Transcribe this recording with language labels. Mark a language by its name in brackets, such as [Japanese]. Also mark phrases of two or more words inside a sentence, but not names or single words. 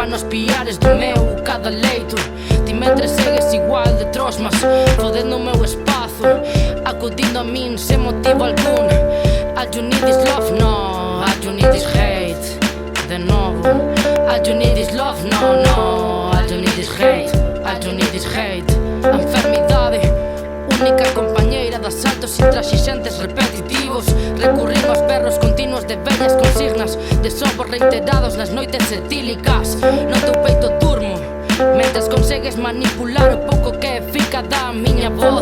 [Galician] piares do meu cada leito. Ti mentres segues igual de trosmas, fodendo o meu espazo, acudindo a min sen motivo algún. [English] All you need is love, no, all you need is hate. [Galician] De novo, [English] all you need is love, no, no, all you need is hate. All you need is hate. [Galician] A enfermidade, única compañeira das saltos intraxixentes repetitivos. Recurrimos aos berros continuos de vellas consignas, de sobos reiterados nas noites etílicas. No teu peito durmo, mentres consegues manipular o pouco que fica da miña voz.